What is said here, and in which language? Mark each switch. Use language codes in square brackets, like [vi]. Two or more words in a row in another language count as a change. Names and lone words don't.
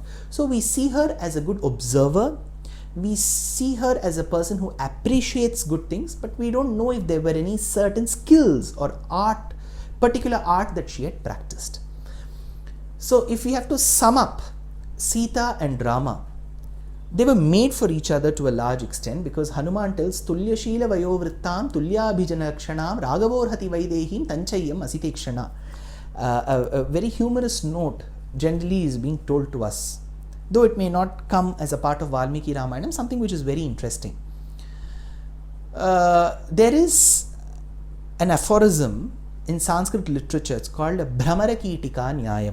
[en] So we see her as a good observer. We see her as a person who appreciates good things, but we don't know if there were any certain skills or particular art that she had practiced. So if we have to sum up Sita and Rama, they were made for each other to a large extent, because Hanuman tells [sa] Tulya Shila Vayovrittam Tulya Abhijanakshanam Ragavorhati Vaidehim Tanchayam Asitekshana. [en] A very humorous note generally is being told to us, though it may not come as a part of Valmiki Ramayanam, something which is very interesting. There is an aphorism in Sanskrit literature, it's called a [sa] Bhramarakitika Nyayam.